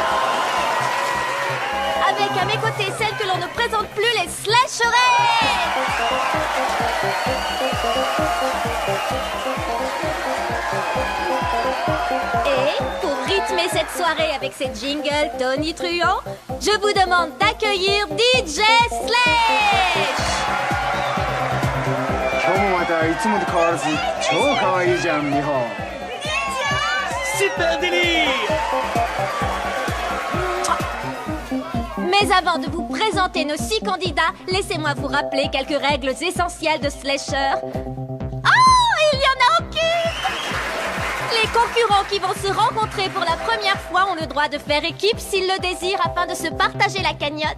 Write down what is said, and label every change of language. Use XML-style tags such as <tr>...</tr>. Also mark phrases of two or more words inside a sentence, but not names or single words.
<fr>Avec à mes côtés celle que l'on ne présente plus, les Slasherettes. Et pour rythmer cette soirée avec ses jingles tonitruants, je vous demande d'accueillir DJ Slash.</fr> <ja>今日もまたいつもと変わらず超可愛いじゃん、美穂。</ja> <fr>Super Délire. Mais avant de vous présenter nos 6 candidats, laissez-moi vous rappeler quelques règles essentielles de Slasher. Oh, il y en a aucune! Les concurrents qui vont se rencontrer pour la première fois ont le droit de faire équipe s'ils le désirent afin de se partager la cagnotte.</fr>